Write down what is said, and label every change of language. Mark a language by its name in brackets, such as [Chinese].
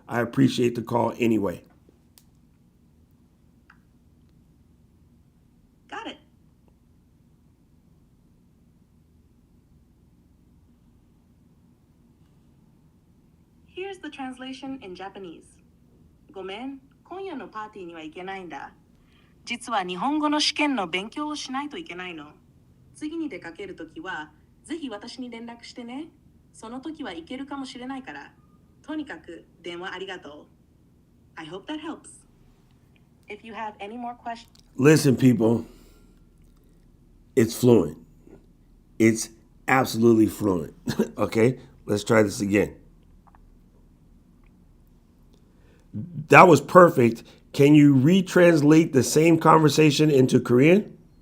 [English] I appreciate the call anyway. Got it. Here's the translation in Japanese. [Japanese] ごめん、今夜のパーティーには行けないんだ。実は日本語の試験の勉強をしないといけないの。次に出かけるときは、ぜひ私に連絡してね。その時は行けるかもしれないから。とにかく電話ありがとう。 [English] I hope that helps. If you have any more questions. Listen, people, it's fluent. It's absolutely fluent. Okay, let's try this again. That was perfect. Can you retranslate the same conversation into Korean?